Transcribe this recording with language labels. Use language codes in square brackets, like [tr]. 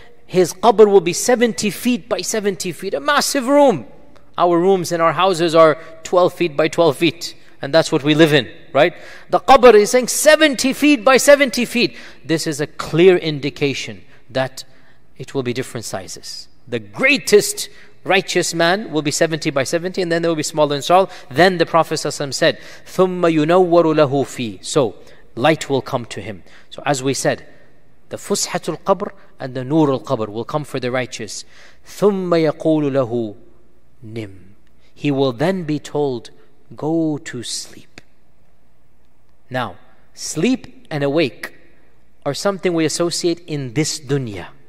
[en] his qabr will be 70 feet by 70 feet, a massive room. Our rooms in our houses are 12 feet by 12 feet. And that's what we live in, right? The qabr is saying 70 feet by 70 feet. This is a clear indication that it will be different sizes. The greatest righteous man will be 70 by 70, and then there will be smaller inshallah. Then the Prophet ﷺ said, [ar] ثُمَّ يُنَوَّرُ لَهُ فِي. [en] So, light will come to him. So as we said, the fushatul qabr and the nurul qabr will come for the righteous. [ar] ثُمَّ يَقُولُ لَهُ نِمْ. [en] He will then be told, go to sleep. Now, sleep and awake are something we associate in this dunya.